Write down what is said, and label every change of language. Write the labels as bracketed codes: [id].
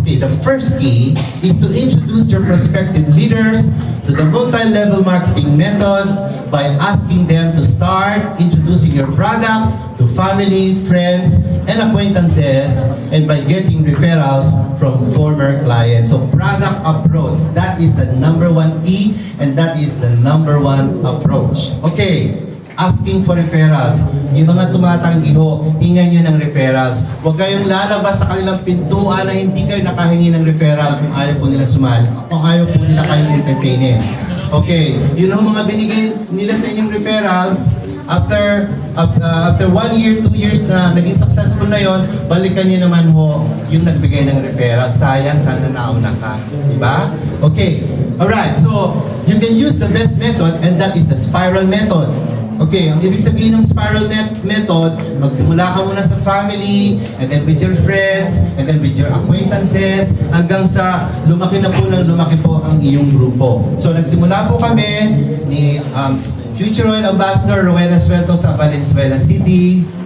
[en] Okay, the first key is to introduce your prospective leaders to the multi-level marketing method by asking them to start introducing your products to family, friends, and acquaintances, and by getting referrals from former clients. So product approach, that is the number one key, and that is the number one approach. Okay, asking for referrals. [tl] Yung mga tumatanggi ho, hingan nyo ng referrals. Huwag kayong lalabas sa kanilang pintuan na hindi kayo nakahingi ng referral kung ayaw po nila sumali, kung ayaw po nila kayong entertainin. Okay, yun ang mga binigay nila sa inyong referrals. [en] After 1 year, 2 years [tl] na naging successful na yon, balikan nyo naman ho yung nagbigay ng referral. Sayang, sana nauna ka. Diba? Okay. [en] Alright, so you can use the best method, and that is the spiral method. [tl] Okay, ang ibig sabihin ng spiral method, magsimula ka muna sa family, [en] and then with your friends, and then with your acquaintances, [tl] hanggang sa lumaki na po ng lumaki po ang iyong grupo. So nagsimula po kami ni Future Royal Ambassador Rowena Suelto sa Valenzuela City.